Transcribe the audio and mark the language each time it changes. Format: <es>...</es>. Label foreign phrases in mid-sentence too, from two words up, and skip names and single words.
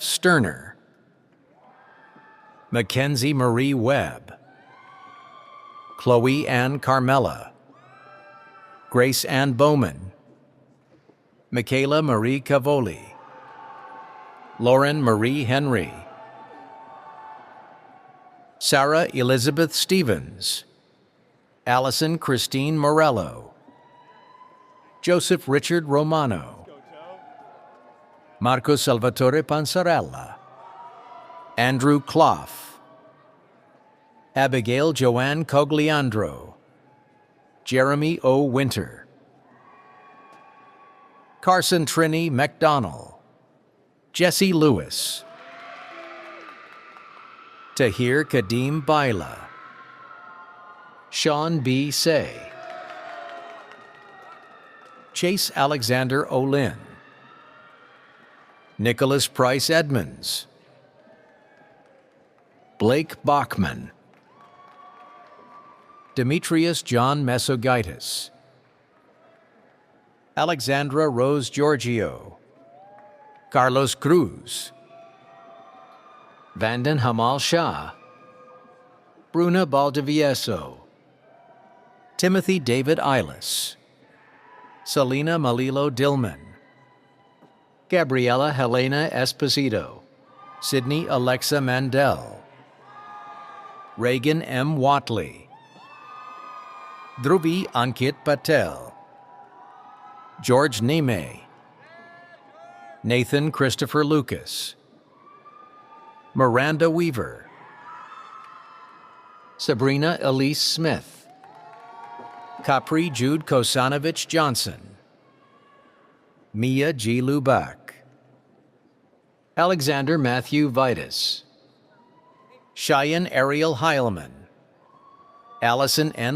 <en>Sterner, Mackenzie Marie Webb, Chloe Ann Carmella, Grace Ann Bowman, Michaela Marie Cavoli, Lauren Marie Henry, Sarah Elizabeth Stevens, Allison Christine Morello, Joseph Richard Romano, Marco Salvatore Pansarella, Andrew Clough, Abigail Joanne Cogliandro, Jeremy O. Winter, Carson Trini McDonnell, Jesse Lewis, Tahir Kadim Baila, Sean B. Say, Chase Alexander Olin, Nicholas Price Edmonds, Blake Bachman, Demetrius John Mesogaitis, Alexandra Rose Giorgio, Carlos Cruz, Vanden Hamal Shah, Bruna Baldivieso, Timothy David Eilis, Selena Malilo Dillman, Gabriela Helena Esposito, Sydney Alexa Mandel, Reagan M. Watley, Dhruvi Ankit Patel, George Neme, Nathan Christopher Lucas, Miranda Weaver, Sabrina Elise Smith, Capri Jude Kosanovich Johnson, Mia G. Lubak, Alexander Matthew Vitus, Cheyenne Ariel Heilman, Allison N.</en>